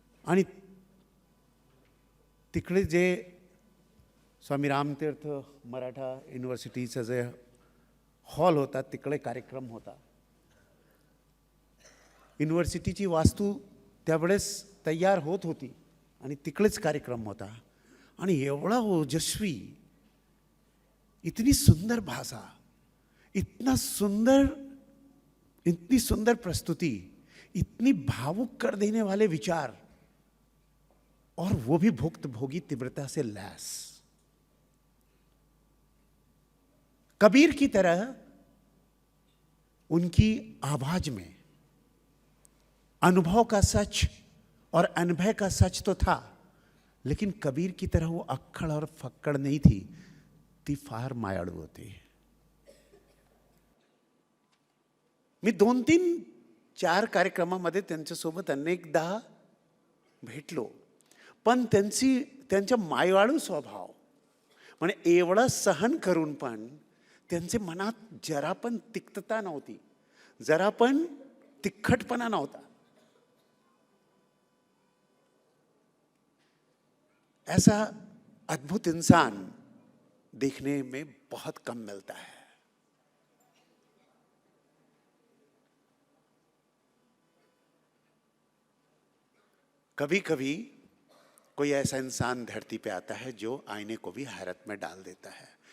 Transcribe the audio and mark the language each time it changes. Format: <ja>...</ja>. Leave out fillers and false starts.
<mr>आणि तिकडे जे स्वामी रामतीर्थ मराठा युनिव्हर्सिटीचा जे हॉल होता, तिकडे कार्यक्रम होता. युनिव्हर्सिटीची वास्तू त्यावेळेस तयार होत होती आणि तिकडेच कार्यक्रम होता. आणि एवढा ओजस्वी,</mr> <hi>इतनी सुंदर भाषा, इतनी सुंदर प्रस्तुति, इतनी भावुक कर देने वाले विचार, और वो भी भुक्त भोगी तीव्रता से लैस. कबीर की तरह उनकी आवाज में अनुभव का सच और अनुभव का सच तो था, लेकिन कबीर की तरह वो अक्खड़ और फक्कड़ नहीं थी.</hi> <mr>ती फार मायाळू होती. मी 2-3-4 कार्यक्रमामध्ये त्यांच्यासोबत अनेकदा भेटलो. पण त्यांचा मायाळू स्वभाव, म्हणजे एवढं सहन करून पण त्यांचे मनात जरा पण तिक्तता नव्हती, जरा पण तिखटपणा नव्हता.</mr> <hi>ऐसा अद्भुत इंसान देखने में बहुत कम मिलता है. कभी कभी कोई ऐसा इंसान धरती पे आता है जो आईने को भी हैरत में डाल देता है.</hi>